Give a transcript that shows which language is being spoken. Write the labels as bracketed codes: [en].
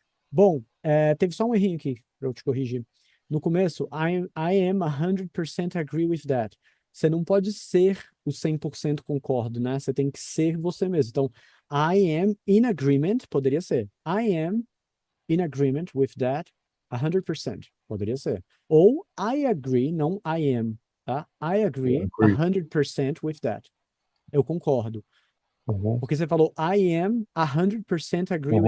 [pt] Bom, teve só um errinho aqui para eu te corrigir. No começo, [en] I am 100% agree with that. [pt] Você não pode ser o 100% concordo, né? Você tem que ser você mesmo. Então, [en] I am in agreement, [pt] poderia ser. [en] I am in agreement with that 100%, [pt] poderia ser. [en] Ou I agree, [pt] não [en] I am, tá? I agree Agree. 100% with that. [pt] Eu concordo. Uhum, Porque você falou [en] I am 100% agree with